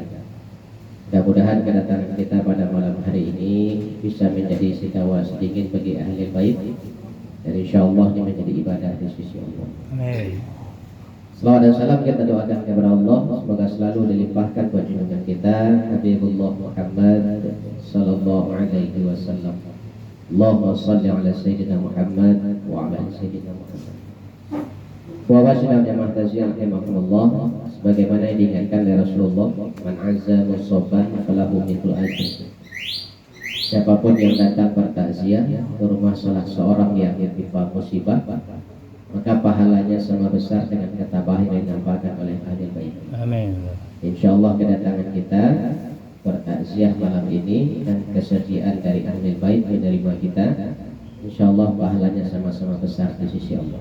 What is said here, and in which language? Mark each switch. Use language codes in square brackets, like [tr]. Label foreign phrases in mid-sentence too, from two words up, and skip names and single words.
[id] Mudah-mudahan kedatangan kita pada malam hari ini bisa menjadi sitawa sedikit bagi ahli bait dan insyaallah ini menjadi ibadah di sisi Allah. Amin. Salawat dan salam kita doakan kepada Allah semoga selalu dilimpahkan buat junjungan kita Habibullah Muhammad [ar] صلى الله عليه وسلم. اللهم صل على سيدنا محمد وعلى سيدنا محمد. [id] Wa wasyana jamaah taziah rahimakumullah, sebagaimana yang diingatkan oleh Rasulullah, [ar] من عزى مصابا فله مثل أجر. [id] Siapapun yang datang bertakziah ke rumah salah seorang yang ditimpa musibah, maka pahalanya sama besar dengan ketabahan yang dinampakkan oleh ahli bait. Amin. Insyaallah kedatangan kita bertakziah malam ini dan kesediaan dari ahli bait menerima kita, insyaallah pahalanya sama-sama besar di sisi Allah.